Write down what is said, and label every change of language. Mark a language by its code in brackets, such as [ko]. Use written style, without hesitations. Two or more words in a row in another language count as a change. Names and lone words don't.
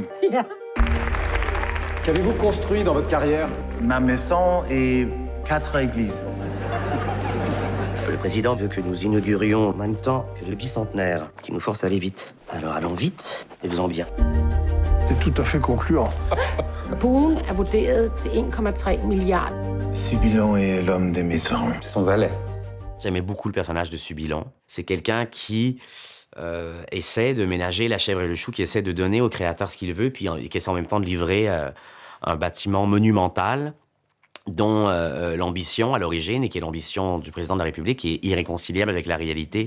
[fr] Qu'avez-vous construit dans votre carrière? Ma maison et 4 églises. Le président veut que nous inaugurions en même temps que le bicentenaire, ce qui nous force à aller vite. Alors allons vite et faisons bien. C'est tout à fait concluant. [da] Buen er vurderet til 1,3 milliarder. [fr] Subilon est l'homme des maisons. C'est son valet. J'aimais beaucoup le personnage de Subilon. C'est quelqu'un qui essaie de ménager la chèvre et le chou, qui essaie de donner au créateur ce qu'il veut, puis qui essaie en même temps de livrer un bâtiment monumental dont l'ambition à l'origine, et qui est l'ambition du président de la République, est irréconciliable avec la réalité.